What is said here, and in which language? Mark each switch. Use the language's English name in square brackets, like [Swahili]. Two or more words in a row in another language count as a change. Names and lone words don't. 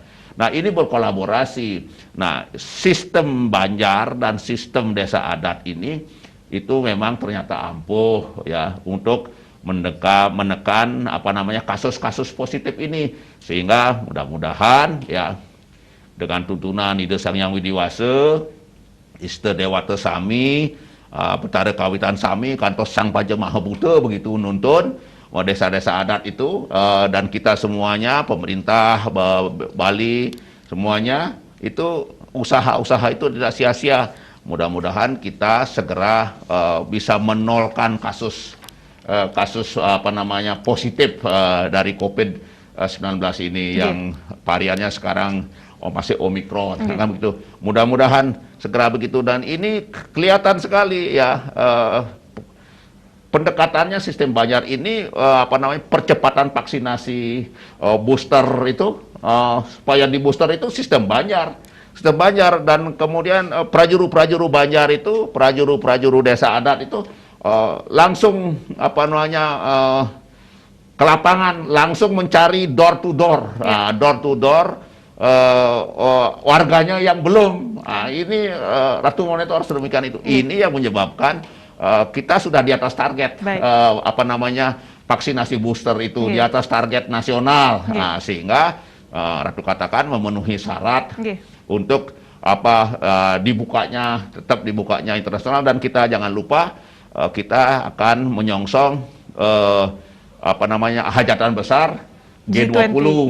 [Indonesian] Nah ini berkolaborasi. Nah sistem Banjar dan sistem desa adat ini itu memang ternyata ampuh ya untuk menekan kasus-kasus positif ini, sehingga mudah-mudahan ya dengan tuntunan Ide Sang Hyang Widiwase, Iste Dewata Sami, Betara Kawitan Sami, kantos Sang Paja Mahabuta begitu nuntun desa-desa adat itu, dan kita semuanya, pemerintah Bali semuanya itu usaha-usaha itu tidak sia-sia. Mudah-mudahan kita segera bisa menolkan kasus positif dari COVID-19 ini yang variannya sekarang masih Omikron, kan begitu. Mudah-mudahan segera begitu, dan ini kelihatan sekali ya pendekatannya sistem Banjar ini percepatan vaksinasi booster itu supaya di booster itu sistem Banjar dan kemudian prajuru Banjar itu prajuru desa adat itu langsung ke lapangan, langsung mencari [English] door to door [Indonesian] warganya yang belum. Ini Ratu Monitor sedemikian itu. Ini yang menyebabkan kita sudah di atas target vaksinasi booster itu di atas target nasional. Nah, sehingga Ratu katakan memenuhi syarat untuk tetap dibukanya internasional, dan kita jangan lupa kita akan menyongsong hajatan besar G20.